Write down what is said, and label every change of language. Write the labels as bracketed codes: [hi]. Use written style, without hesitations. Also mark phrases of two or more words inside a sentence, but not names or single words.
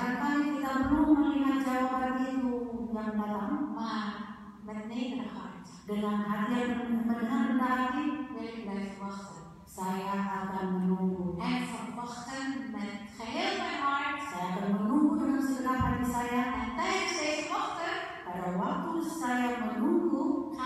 [id] Barangkali kita belum melihat jawaban itu yang datang, [nl] Maar met nederig hart [id] dengan hati yang rendah hati, [nl] wil ik blijven wachten. [id] saya akan menunggu. [nl] En verwachten met geheel mijn hart. [id] Saya akan menunggu dengan segenap hati saya. [nl] En tijdens deze wachten [id] Pada waktu saya menunggu,